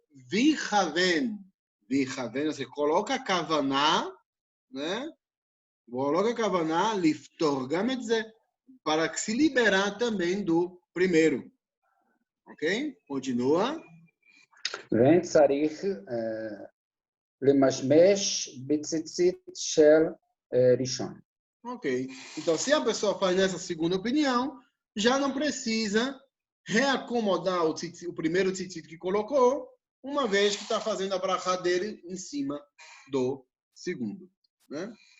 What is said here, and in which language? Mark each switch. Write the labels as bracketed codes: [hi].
[pt] Vichaven, você coloca a kavaná, né? Coloca a kavaná, [he] liftor gam et ze, [pt] para que se liberar também do primeiro. Ok? Continua. [he] ואין צריך למשמש בציצית של ראשון. [pt] Ok. Então, se a pessoa faz nessa segunda opinião, já não precisa reacomodar o primeiro tzitzit que colocou, uma vez que está fazendo a brachá dele em cima do segundo. Né?